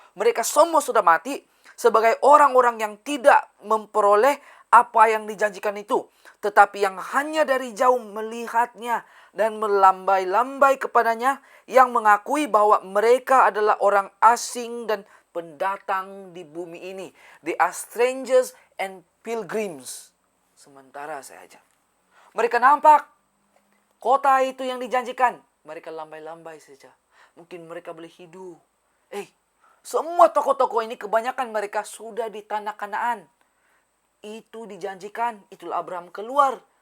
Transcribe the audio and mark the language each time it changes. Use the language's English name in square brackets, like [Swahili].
[Indonesian] Mereka semua sudah mati sebagai orang-orang yang tidak memperoleh apa yang dijanjikan itu, tetapi yang hanya dari jauh melihatnya dan melambai-lambai kepadanya, yang mengakui bahwa mereka adalah orang asing dan pendatang di bumi ini. [English] They are strangers and pilgrims. [Indonesian] Sementara saja mereka nampak kota itu yang dijanjikan, mereka lambai-lambai saja. Mungkin mereka boleh hidup. Semua tokoh-tokoh ini kebanyakan mereka sudah di tanah Kanaan. Itu dijanjikan, itulah Abraham keluar.